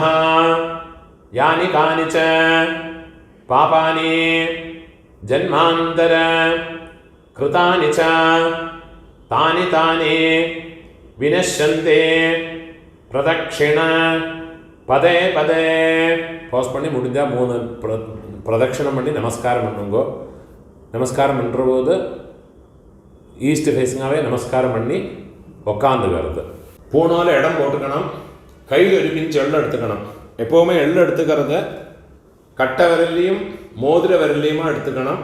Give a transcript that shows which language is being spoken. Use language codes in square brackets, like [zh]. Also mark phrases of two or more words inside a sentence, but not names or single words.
[sa] യാനി കാനിച പാപാനി ജന്മാന്തര കൃതാനി ച താനി താനി വിനശ്യന്തി പ്രദക്ഷിണ പദേ പദേ. [ta] போஸ் பண்ணி முடிஞ்சால் 3 பிரதட்சணம் பண்ணி நமஸ்காரம் பண்ணுங்கோ. நமஸ்காரம் பண்ணுற போது [en] east facing [ta] நமஸ்காரம் பண்ணி உக்காந்துக்கிறது. பூணோல இடம் போட்டுக்கணும். கையில் ஒரு பிஞ்சு எள்ளு எடுத்துக்கணும். எப்போவுமே எள்ளு எடுத்துக்கிறத கட்டை விரல்லையும் மோதிர விரல்லையுமா எடுத்துக்கணும்.